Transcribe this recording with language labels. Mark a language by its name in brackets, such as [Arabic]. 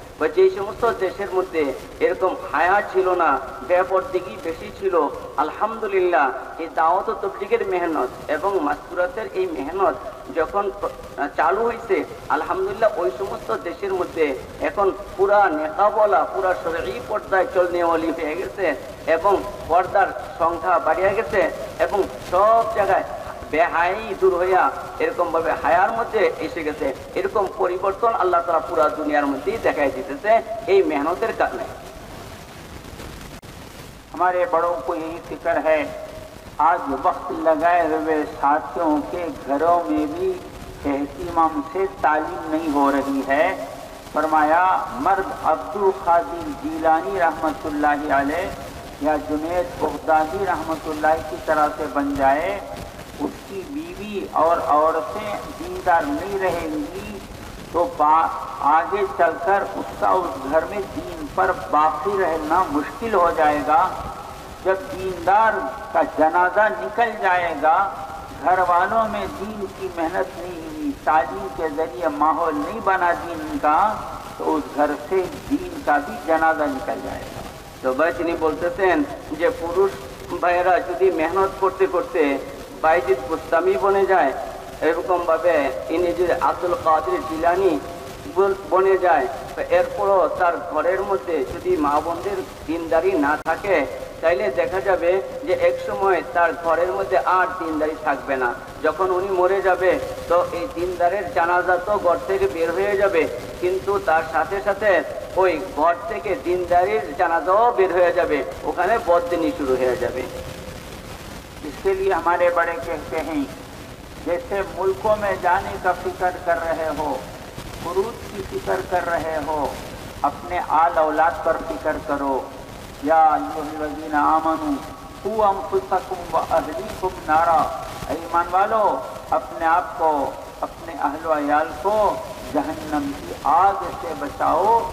[Bangla] বা যে সমস্ত দেশের মধ্যে এরকম হায়া ছিল না, বেপরদিগি বেশি ছিল, আলহামদুলিল্লাহ এই দাওয়াত ও তাবলীগের মেহনত এবং মাসকুরাতের এই মেহনত যখন চালু হয়েছে, আলহামদুলিল্লাহ ওই সমস্ত দেশের মধ্যে এখন পুরা নেকাবলা, পুরা শরঈ পর্দায় চলনেওয়ালি হয়ে গেছে এবং পর্দার সংখ্যা বাড়িয়ে গেছে এবং সব জায়গায় বেহাই দূর হইয়া এরকম ভাবে হায়ার মধ্যে এসে গেছে। এরকম পরিবর্তন আল্লাহ তাআলা পুরা দুনিয়ার মধ্যেই দেখাই দিতেছে এই মেহনতের কারণে। [Hindi] हमारे बड़ों को यही फिक्र है, आज वक्त लगाए हुए साथियों के घरों में भी एहतिमाम से तालीम नहीं हो रही है। फरमाया मर्द अब्दुल कादिर जीलानी रहमतुल्लाहि अलैह या जुनैद बगदादी रहमतुल्लाहि की तरह से बन जाए, उसकी बीवी और औरतें दीनदार नहीं रहेंगी तो आगे चलकर उसका उस घर में दीन पर बाकी रहना मुश्किल हो जाएगा। जब दीनदार का जनाजा निकल जाएगा, घर वालों में दीन की मेहनत नहीं हुई, तालीम के जरिए माहौल नहीं बना दीन का, तो उस घर से दीन का भी जनाजा निकल जाएगा। तो भाई [Bangla] তিনি বলতেছেন যে পুরুষ ভাইয়েরা যদি মেহনত করতে করতে বাইজিদ বুস্তামি বনে যায়, এরকম ভাবে ইনি যদি আব্দুল কাদের জিলানী বনে যায়, এরপরও তার ঘরের মধ্যে যদি মা বোনদের দিনদারি না থাকে, তাইলে দেখা যাবে যে এক সময় তার ঘরের মধ্যে আর দিনদারি থাকবে না। যখন উনি মরে যাবে তো এই দিনদারের জানাজা তো ঘর থেকে বের হয়ে যাবে, কিন্তু তার সাথে সাথে ওই ঘর থেকে দিনদারির জানাজাও বের হয়ে যাবে, ওখানে বদদিনী শুরু হয়ে যাবে। [Hindi] इसके लिए हमारे बड़े कहते हैं, जैसे मुल्कों में जाने का फिक्र कर रहे हो, खुरूज की फिक्र कर रहे हो, अपने आल औलाद पर फिक्र करो। [Arabic] या अय्युहल्लज़ीना आमनू कू अंफुसकुम व अहलीकुम नारा, [Hindi] ईमान वालो अपने आप को, अपने अहल व अयाल को जहन्नम की आग से बचाओ।